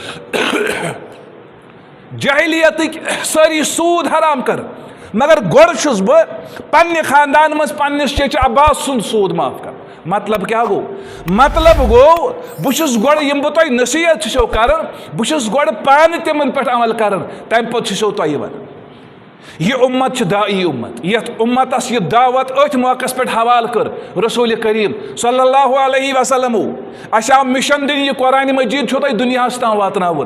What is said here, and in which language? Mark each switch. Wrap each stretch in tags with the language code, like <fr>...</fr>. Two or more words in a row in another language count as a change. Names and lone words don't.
<ks>जहलियत सारी सूद हराम कर मगर गोड़ छुस बह पन्ने खानदान मज पन्निस चेच अब्बास सुंद सूद माफ कर मतलब क्या गो मतलब गो बहुस गोड़ यम बह तुम नसीहत छो कर बहुस गोड़ पान तिमन पे अमल कर तम पे छो तुम वन यह उम्मत दाई उम्मत यथ उम्मतस यह दावत अथ मौकस पे हवाल कर रसूल करीम</ks> <ar>صلى الله عليه وسلم</ar> <ks>अशा मिशन दिन यह कुरान मजीद छो तुम दुनिया तान वातनावन</ks>